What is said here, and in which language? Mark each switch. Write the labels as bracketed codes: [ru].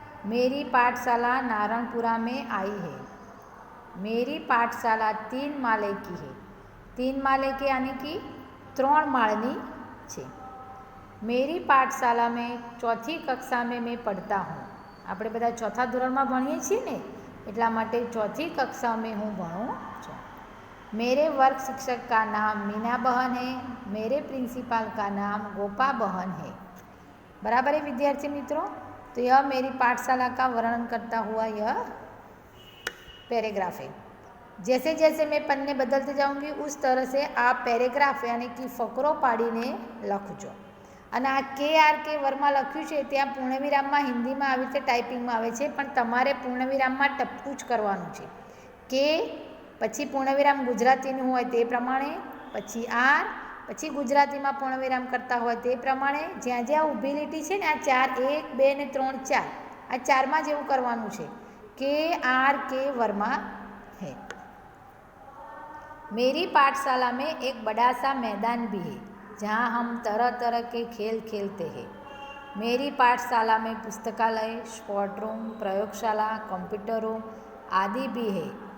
[hi] मेरी पाठशाला नारायणपुरा में आई है। मेरी पाठशाला 3 माले की है। 3 माले के यानी कि [gu] 3 माळनी છે। [hi] मेरी पाठशाला में 4थी कक्षा में मैं पढ़ता हूँ। [gu] આપણે બધા 4થા ધોરણમાં ભણીએ છીએ ને, એટલા માટે [hi] 4थी कक्षा में [gu] હું ભણું છું। [hi] मेरे वर्ग शिक्षक का नाम मीना बहन है। मेरे प्रिंसिपल का नाम गोपा बहन है। बराबर है विद्यार्थी मित्रों। तो यह मेरी पाठशाला का वर्णन करता हुआ यह पैराग्राफ है। जैसे जैसे मैं पन्ने बदलते जाऊंगी उस तरह से आप पैराग्राफ यानी कि [gu] फकरो पाड़ीने लखजो। અને આ કે વર્મા લખ્યું છે ત્યાં પૂર્ણવિરામમાં હિન્દીમાં આવી રીતે ટાઈપિંગમાં આવે છે, પણ તમારે પૂર્ણવિરામમાં ટપકું જ કરવાનું છે। કે પછી પૂર્ણવિરામ ગુજરાતીનું હોય તે પ્રમાણે, પછી આર, પછી ગુજરાતીમાં પૂર્ણવિરામ કરતા હોય તે પ્રમાણે જ્યાં જ્યાં ઊભી લીટી છે ને, આ 4 1 2 ને 3 4, આ 4માં જેવું કરવાનું છે। [hi] के वर्मा है। मेरी पाठशाला में एक बड़ा सा मैदान भी है जहाँ हम तरह तरह के खेल खेलते हैं। मेरी पाठशाला में पुस्तकालय, स्पोर्ट रूम, प्रयोगशाला, कंप्यूटर रूम आदि भी है।